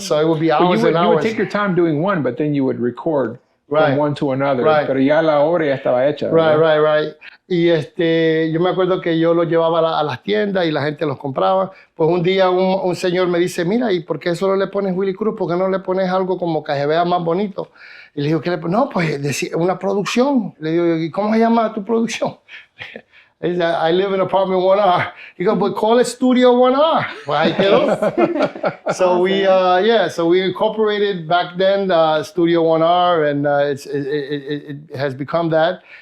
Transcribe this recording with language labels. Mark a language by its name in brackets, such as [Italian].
[English] So it would be hours and hours. You would take your time doing one, but then you would record right. from one to another. Right. [Spanish] Pero ya la obra ya estaba hecha. [English] Right. [Spanish] Y yo me acuerdo que yo los llevaba a las tiendas y la gente los compraba. Pues un día un señor me dice, mira, ¿y por qué solo le pones Willie Cruz? ¿Por qué no le pones algo como que se vea más bonito? Y le digo, ¿qué le pones? No, pues una producción. Le digo, ¿y cómo se llama tu producción? [English] I live in apartment 1R. He goes, but call it Studio 1R. Well, [Spanish] ahí quedó. [English] So we incorporated back then Studio 1R, and it has become that.